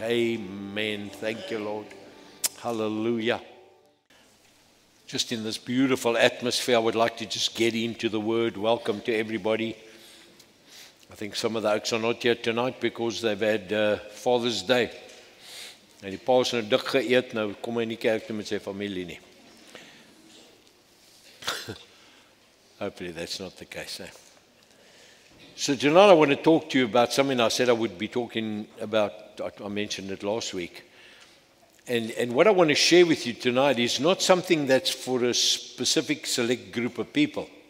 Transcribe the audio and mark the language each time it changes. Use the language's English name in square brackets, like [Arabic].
[English] Amen. Thank you, Lord. Hallelujah. Just in this beautiful atmosphere, I would like to just get into the word. Welcome to everybody. I think some of the oaks are not here tonight because they've had Father's Day. [Afrikaans] En die pa's nou dik geëet, nou kom hy in die kerk toe met sy familie nie. [English] Hopefully that's not the case. So tonight I want to talk to you about something I said I would be talking about. I mentioned it last week. And what I want to share with you tonight is not something that's for a specific select group of people.